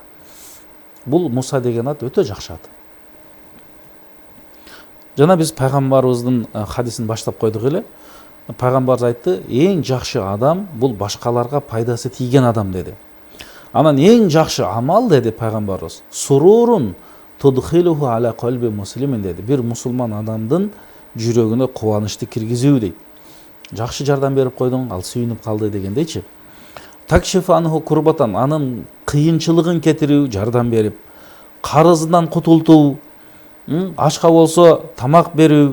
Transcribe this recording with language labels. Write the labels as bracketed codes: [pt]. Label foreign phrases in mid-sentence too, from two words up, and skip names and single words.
[ky] Бул Муса деген ат өтө жакшы ат. Жана биз пайгамбарыбыздын хадисин баштап койдук эле. Пайгамбарыбыз айтты, эң жакшы адам бул башкаларга пайдасы тийген адам деди. Анан эң жакшы амал деди пайгамбарыбыз, [ar] سرورا تدخله على قلب مسلم dedi. [ky] Bir musulman адамдын жүрөгүнө кубанычты киргизүү дейт. Жакшы жардам берип койдуң, ал сүйүнүп калды дегендейчи. [ar] تكشف عنه كربة, [ky] анын кыйынчылыгын кетирүү, жардам берип, карызынан кутултуу, ашка болсо тамак берүү.